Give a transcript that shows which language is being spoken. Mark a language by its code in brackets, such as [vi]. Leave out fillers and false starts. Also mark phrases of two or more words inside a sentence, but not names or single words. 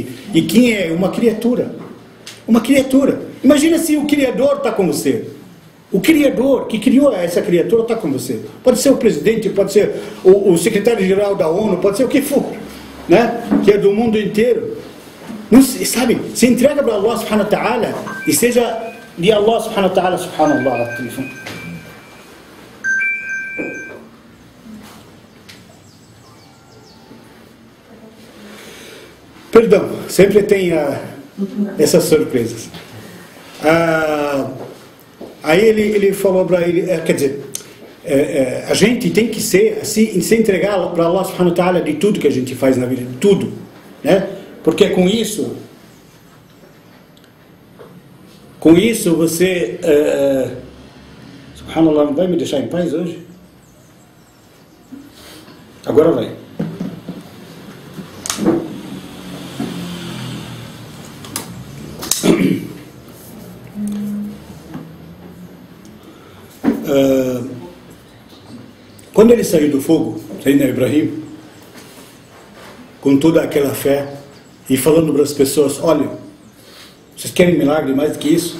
[pt] E quem é? Uma criatura. Uma criatura. Imagina se o Criador está com você. O Criador que criou essa criatura está com você. Pode ser o presidente, pode ser o secretário-geral da ONU, pode ser o que for, né? Que é do mundo inteiro. Não, sabe, se entrega para [ar] الله سبحانه وتعالى [pt] e seja de [ar] الله سبحانه وتعالى, [pt] subhanallah, telefone. Perdão, sempre tem essas surpresas. Aí ele falou para ele, quer dizer, a gente tem que se entregar para [ar] الله سبحانه وتعالى [pt] de tudo que a gente faz na vida, de tudo, né? Porque com isso você, subhanallah, não vai me deixar em paz hoje? Agora vai. Quando ele saiu do fogo, Sayyidina Ibrahim, com toda aquela fé, e falando para as pessoas, olha, vocês querem milagre mais do que isso?